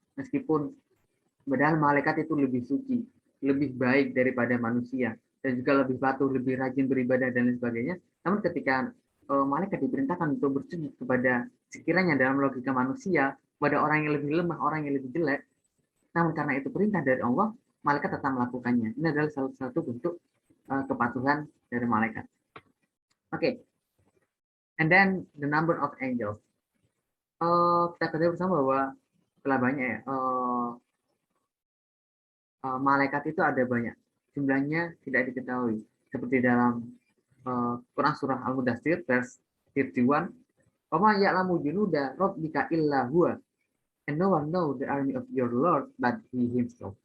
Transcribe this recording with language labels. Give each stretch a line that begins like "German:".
Indonesian: Meskipun padahal malaikat itu lebih suci, lebih baik daripada manusia, dan juga lebih patuh, lebih rajin beribadah dan lain sebagainya. Namun ketika malaikat diperintahkan untuk bersujud kepada sekiranya dalam logika manusia, pada orang yang lebih lemah, orang yang lebih jelek, namun karena itu perintah dari Allah, malaikat tetap melakukannya. Ini adalah salah satu bentuk kepatuhan dari malaikat.
English: Oke, and then the number of angels.
Indonesian: Kita ketahui bersama bahwa telah banyak ya, malaikat itu ada banyak. Jumlahnya tidak diketahui. Seperti dalam Quran surah Al-Mudaththir
English: verse 31,
Arabic: "Wa ma ya'lamu junuda rabbika illa huwa,
English: and no one know the army of your Lord but he himself."